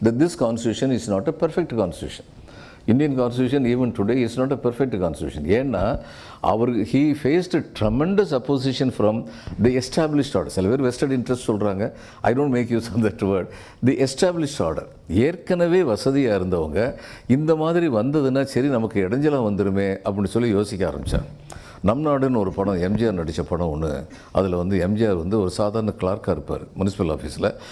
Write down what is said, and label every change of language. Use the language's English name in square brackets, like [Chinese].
[English] This constitution is not a perfect constitution. Indian constitution even today is not a perfect constitution. [Tamil] ஏன்னா [English] he faced a tremendous opposition from the established order. [Tamil] சில பேர் western interest சொல்கிறாங்க. [English] I don't make use of that word. [Tamil] The established order, ஏற்கனவே வசதியாக இருந்தவங்க இந்த மாதிரி வந்ததுன்னா சரி நமக்கு இடைஞ்சலாம் வந்துடுமே அப்படின்னு சொல்லி யோசிக்க ஆரம்பித்தாங்க. நம் நாடுன்னு ஒரு படம், எம்ஜிஆர் நடித்த படம் ஒன்று. அதில் வந்து எம்ஜிஆர் வந்து ஒரு சாதாரண கிளார்க்காக இருப்பார் முனிசிபல் ஆஃபீஸில்.